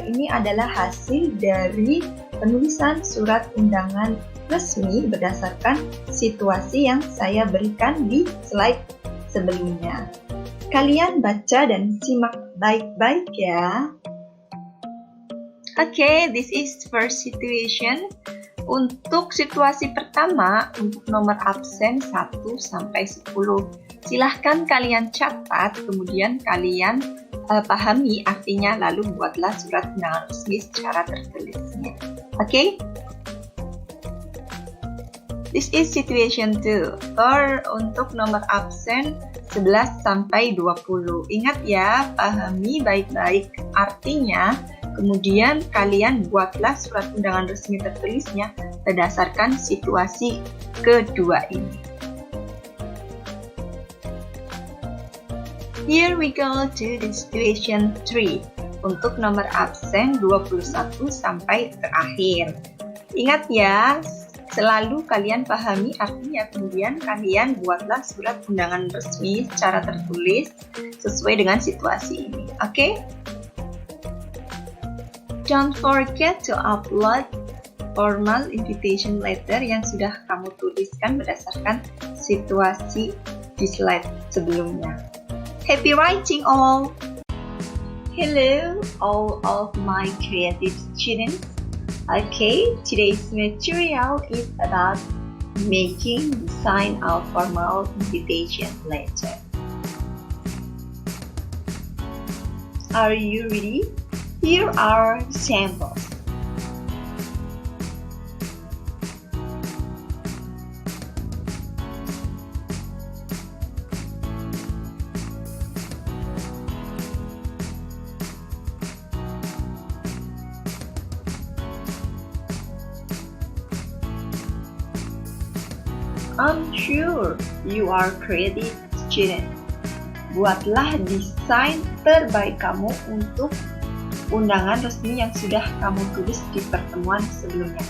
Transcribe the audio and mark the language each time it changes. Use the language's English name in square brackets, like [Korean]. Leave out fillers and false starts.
[Indonesian] Ini adalah hasil dari penulisan surat undangan resmi berdasarkan situasi yang saya berikan di slide sebelumnya. Kalian baca dan simak baik-baik ya. Oke, [English] this is first situation. [Indonesian] Untuk situasi pertama, untuk nomor absen 1 sampai 10. Silahkan kalian catat, kemudian kalian pahami artinya, lalu buatlah surat undangan resmi secara tertulisnya. Oke? [English] This is situation 2. [Indonesian] Untuk nomor absen 11 sampai 20. Ingat ya, pahami baik-baik artinya, kemudian kalian buatlah surat undangan resmi tertulisnya berdasarkan situasi kedua ini. [English] Here we go to the situation 3. [Indonesian] Untuk nomor absen 21 sampai terakhir. Ingat ya, selalu kalian pahami artinya, kemudian kalian buatlah surat undangan resmi secara tertulis sesuai dengan situasi ini. Oke? [English] Don't forget to upload formal invitation letter [Indonesian] yang sudah kamu tuliskan berdasarkan situasi di slide sebelumnya. [English] Happy writing all! Hello all of my creative students. Okay, today's material is about making the sign of formal invitation letter. Are you ready? Here are samples. I'm sure you are creative student. [Indonesian] Buatlah desain terbaik kamu untuk undangan resmi yang sudah kamu tulis di pertemuan sebelumnya.